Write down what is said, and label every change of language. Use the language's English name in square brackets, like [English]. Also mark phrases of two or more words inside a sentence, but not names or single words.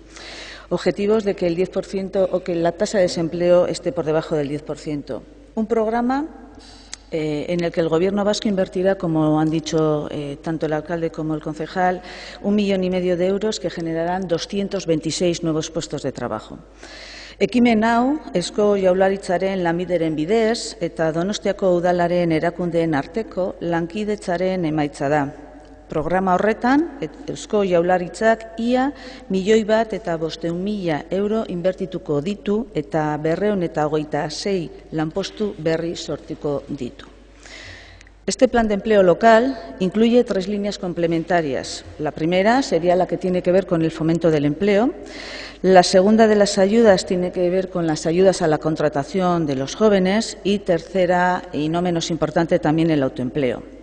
[Spanish] Objetivos de que el 10% o que la tasa de desempleo esté por debajo del 10%. Un programa en el que el Gobierno vasco invertirá, como han dicho tanto el alcalde como el concejal, 1,5 millones de euros que generarán 226 nuevos puestos de trabajo. [Basque] Ekimen hau, Eusko Jaurlaritzaren Lanbideren bidez eta Donostiako udalaren erakundeen arteko lankidetzaren emaitza da. Programa horretan, Eusko Jaurlaritzak ia 1,500,000 euro inbertituko ditu eta 226 lanpostu berri sortuko ditu. [Spanish] Este plan de empleo local incluye 3 líneas complementarias. La primera sería la que tiene que ver con el fomento del empleo. La segunda de las ayudas tiene que ver con las ayudas a la contratación de los jóvenes y tercera, y no menos importante, también el autoempleo.